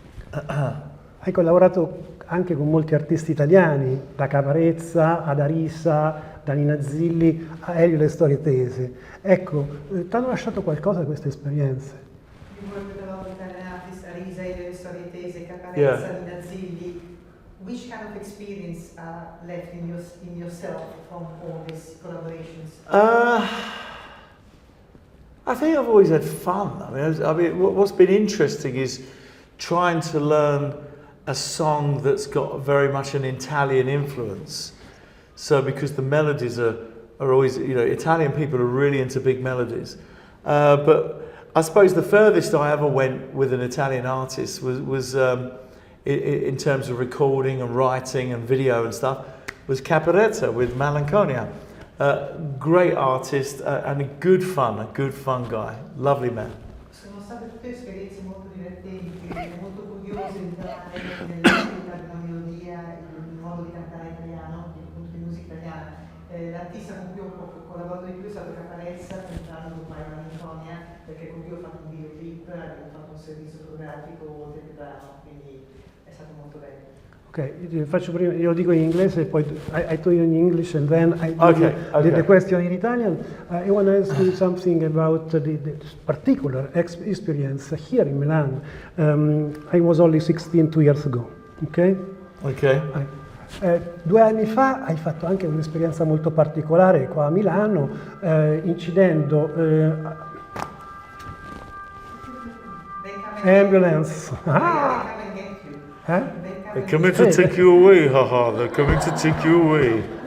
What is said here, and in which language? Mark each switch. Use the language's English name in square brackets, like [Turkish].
[Italian] Hai collaborato anche con molti artisti italiani, da Caparezza ad Arisa, da Nina Zilli a Elio Le Storie Tese. Ecco, ti hanno lasciato qualcosa queste esperienze? [English] You work with a lot of Italian artists, Arisa, Elio Le Storie Tese, Caparezza, Nina Zilli. Which kind of experience left in yourself from all these collaborations? I think I've always had fun. I mean, what's been interesting is trying to learn a song that's got very much an Italian influence. So because the melodies are always, you know, Italian people are really into big melodies. But I suppose the furthest I ever went with an Italian artist was in terms of recording and writing and video and stuff, was Caparezza with Malanconia. Great artist and a good fun guy. Lovely man. [Italian] Sono state tutte esperienze molto divertenti, molto curiose, entrare nell'estetica di una melodia, il modo di cantare italiano, appunto di musica italiana. L'artista con cui ho collaborato di più è stato Caparezza, entrando ormai in Malinconia, perché con cui ho fatto un videoclip, abbiamo fatto un servizio fotografico oltre che brano, quindi è stato molto bello. Ok, faccio prima, io lo dico in inglese e poi [English] I tell you in English and then I do the question in Italian. I want to ask you something about the particular experience here in Milan. I was only 16 2 years ago, ok? Ok. [Italian] 2 anni fa hai fatto anche un'esperienza molto particolare qua a Milano, incidendo ambulance. [English] They're coming to take you away, haha, they're coming to take you away.